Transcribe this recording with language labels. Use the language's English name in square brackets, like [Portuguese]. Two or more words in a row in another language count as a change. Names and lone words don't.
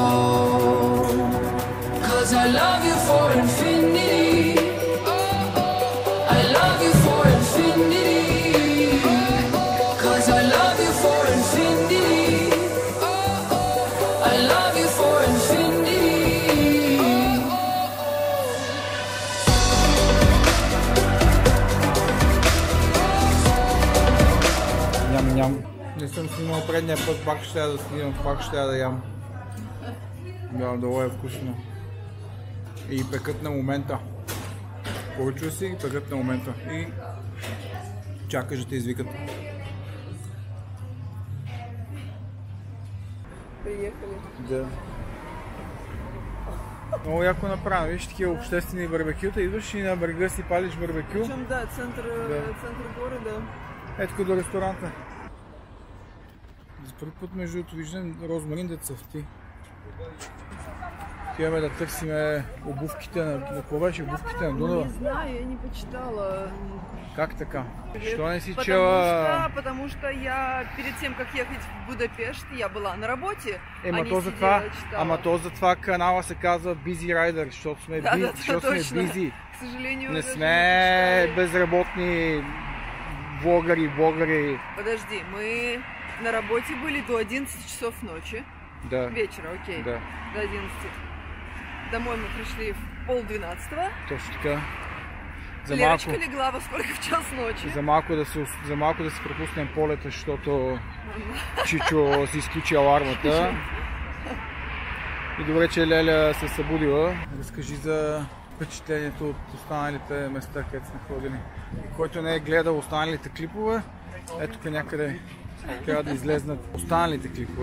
[English] I love you for infinity. I love you for infinity. 'Cause I love you for infinity. I love you for infinity. [Bulgarian] Ням. Не съм снимал предния път, пак ще да снимам, пак ще да ям. Да, долу е вкусно. И пекат на момента. Поръчва си и пекат на момента. И чакаш да те извикат. [Russian] Приехали. [Bulgarian] Да. Много яко направено. Виж такива обществени барбекюта. Идваш и на брега си палиш барбекю. [Russian] Причем, да, центр города. [Bulgarian] Ето като до ресторанта. За първи път между другото виждам розмарин да цъфти. Отиваме да търсиме обувките на... Какво беше обувките на Дунава? [Russian] Не знаю, я не почитала. [Bulgarian] Как така? Що не си чела? [Russian] Потому что я перед тем, как ехать в Будапешт, я была на работе. [Bulgarian] Ама то затова канала се казва Busy Rider, защото сме busy. [Russian] К сожалению, [Bulgarian] не сме безработни блогъри. [Russian] Подожди, мы на работе были до 11 часов ночи. Да. Вечера, окей. Да. До 11. Домой мы пришли в 11:30. [Bulgarian] Точно така. [Russian] Лерочка легла во сколько в час ночи. [Bulgarian] За малко да си пропуснем полета, защото Чичо си изключи алармата. И добре, че Леля се събудила. Разкажи за впечатлението от останалите места, където сме ходили. Който не е гледал останалите клипове, ето тук някъде трябва да излезнат останалите клипове.